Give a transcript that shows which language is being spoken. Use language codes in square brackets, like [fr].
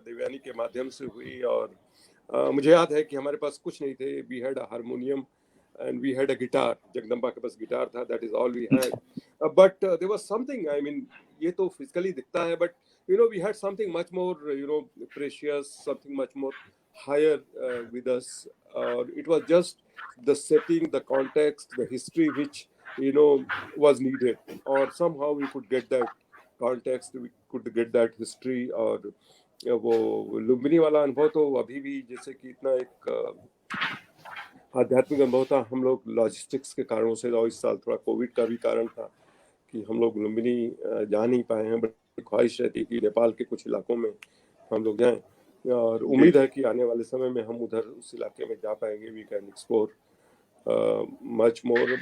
[hi] देवयानी के माध्यम से हुई। और मुझे याद है कि हमारे पास कुछ नहीं थे, [en] we had a harmonium and we had a guitar, [hi] Jagdamba के पास गिटार था, [en] that is all we had, but there was something, I mean [hi] ये तो फिजिकली दिखता है, [en] But you know we had something much more you know precious, something much more higher with us. It was just the setting, the context, the history which you know was needed, or somehow we could get that context, we could get that history. [hi] और वो लुम्बिनी वाला अनुभव तो अभी भी जैसे कि इतना एक आध्यात्मिक अनुभव था। हम लोग लॉजिस्टिक्स के कारणों से, और इस साल थोड़ा कोविड का भी कारण था कि हम लोग लुम्बिनी जा नहीं पाए हैं, बट ख्वाहिश रहती है कि नेपाल के कुछ इलाकों में हम लोग जाएं, और उम्मीद है कि आने वाले समय में हम उधर उस इलाके में जा पाएंगे, [en] We can explore much more.